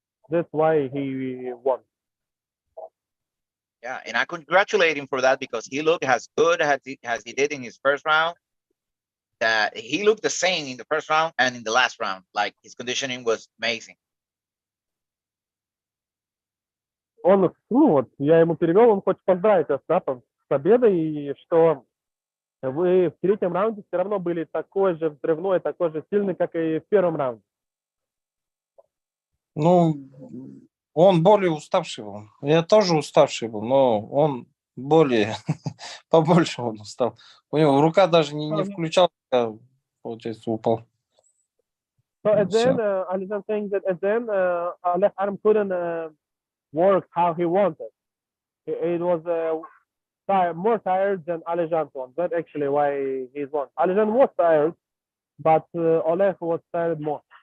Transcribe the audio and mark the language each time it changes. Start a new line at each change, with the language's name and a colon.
English: That's why he won. Yeah, and I congratulate him for that because he looked as good as he did in his first round. That he looked the same in the first round and in the last round. Like his conditioning was amazing.
Russian: Он, ну вот, я ему перевел, он хочет поздравить вас, да, с победой, и что вы в третьем раунде все равно были такой же взрывной, такой же сильный, как и в первом раунде. Ну, он более уставший был. Я тоже уставший был, но он более, побольше он устал. У него рука даже не включалась, когда, получается, упал.
English: So at the
Russian: Всё.
English: end, Alizhan saying that at the end, Alech arm couldn't work how he wanted. It was more tired than Alizhan's one. That's actually why he's won. Alizhan was tired, but Oleg was tired more.